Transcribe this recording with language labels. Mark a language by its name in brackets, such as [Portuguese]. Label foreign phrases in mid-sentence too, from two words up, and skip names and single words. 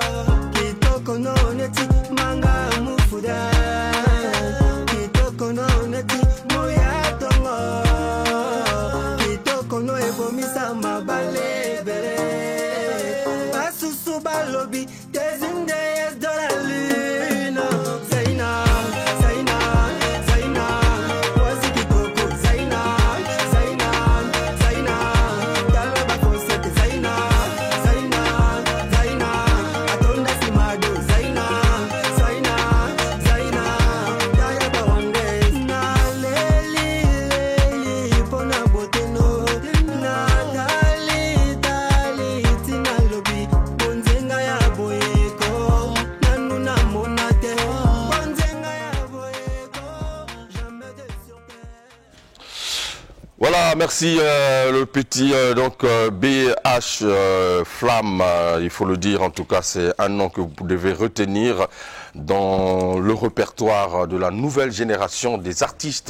[Lingala] Kitoko no neti, manga mufuda. Kitoko no neti, moya tongo. Kitoko no ebomisa mabale bele. Basusu balobi, tezinde yes dola luna. Zaina, Zaina, Zaina, wasi kitoko. Zaina, Zaina, Zaina, dala bafosete. Zaina, Zaina, Zaina, atonda simado. Zaina, Zaina, Zaina, daya bawandes. Na leli leli pona boteno. Na dali dali tina lobi. Bonzenga ya boyeko, nanu na monate. Bonzenga ya boyeko, [French] jamais de surprise. Voilà, merci le petit donc BH Flamme, il faut le dire, en tout cas c'est un nom que vous devez retenir dans le répertoire de la nouvelle génération des artistes.